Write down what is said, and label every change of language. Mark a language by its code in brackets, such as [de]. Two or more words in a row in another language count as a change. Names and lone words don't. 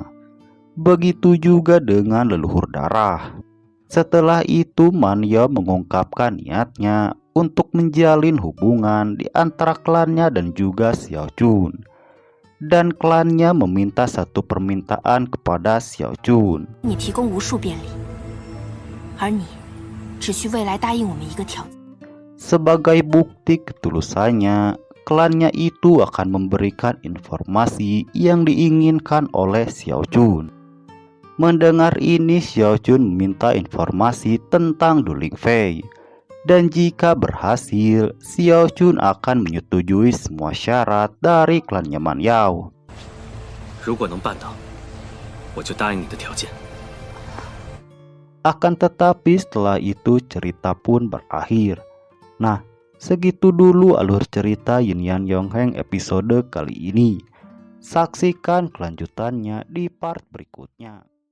[id] Begitu juga dengan leluhur darah. Setelah itu Man Yao mengungkapkan niatnya untuk menjalin hubungan di antara klannya dan juga Xiao Chun. Dan klannya meminta satu permintaan kepada Xiao Chun. [zh] 你提供无数便利，而你只需未来答应我们一个条件。 [id] Sebagai bukti ketulusannya, klannya itu akan memberikan informasi yang diinginkan oleh Xiao Chun. Mendengar ini, Xiao Chun meminta informasi tentang Du Lingfei. Dan jika berhasil, Xiao Chun akan menyetujui semua syarat dari klannya Man Yao. [zh] 如果能办到，我就答应你的条件。 [id] Akan tetapi setelah itu cerita pun berakhir. Nah, segitu dulu alur cerita Yin Yang Yongheng episode kali ini. Saksikan kelanjutannya di part berikutnya.